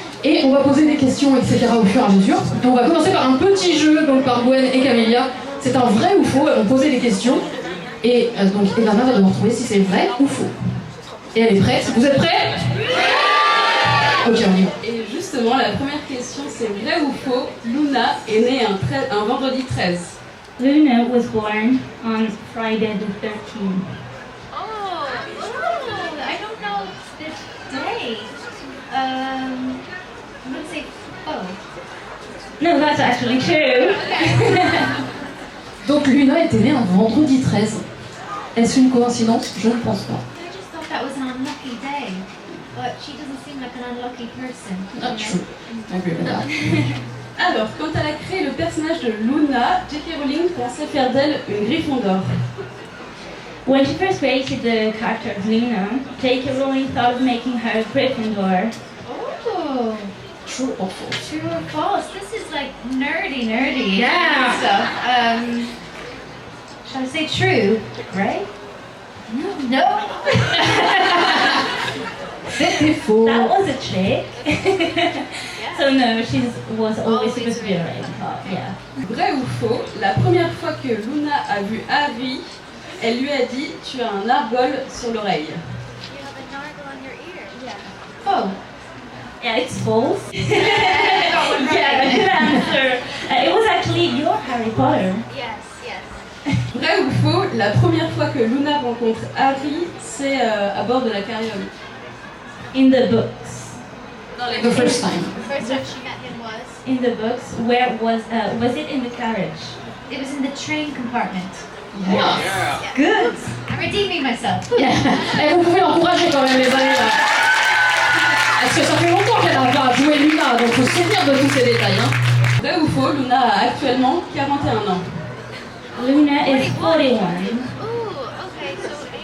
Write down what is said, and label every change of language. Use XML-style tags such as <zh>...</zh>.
<fr>Et on va poser des questions, etc. au fur et à mesure. Et on va commencer par un petit jeu donc par Gwen et Camélia. C'est un vrai ou faux, elles vont poser des questions. Et donc Elana va devoir trouver si c'est vrai ou faux. Et elle est prête. Vous êtes prêts? Ok, on y va. Et justement, la première question, c'est vrai ou faux? Luna est née un vendredi 13.</fr> <en>Luna was born on Friday the 13th. Oh, I don't know this day. I'm gonna say No, that's actually true.</en> <fr>Donc Luna était née un vendredi 13. Est-ce une coïncidence? Je ne pense pas.</fr> <en>I just thought that was an unlucky day, but she doesn't seem like an unlucky person. Not true.</en> <fr>Alors, quand elle a créé le personnage de Luna, J.K. Rowling pensait faire d'elle une Gryffondor.</fr> <en>When she first created the character of Luna, J.K. Rowling thought of making her a Gryffindor. Oh, True or false? true or false? This is like nerdy Yeah. stuff. Shall I say true? Right? No.</en> <fr>C'était faux.</fr> <en>That was a trick. So no, she was always supposed to be a Ravenclaw. Yeah.</en> <fr>Vrai ou faux? La première fois que Luna a vu Harry, elle lui a dit « Tu as un argol sur l'oreille ».</fr> <en>You have a nargle on your ear. Yeah. Oh. Yeah, it's false. Yeah, good answer. It was actually your Harry Potter. Yes. Vrai ou faux? La première fois que Luna rencontre Harry, c'est à bord de la carriole. In the books. The first time. The first time she met him was. In the books, where was it in the carriage? It was in the train compartment. Yeah. Good. I'm redeeming myself.</en> <fr>Et vous pouvez l'encourager quand même les amis là. Parce que ça fait longtemps qu'elle a pas joué Luna, donc faut se souvenir de tous ces détails. Hein. Vrai ou faux? Luna a actuellement 41 ans.</fr> <en>Luna is 41. Ooh, okay, so</en>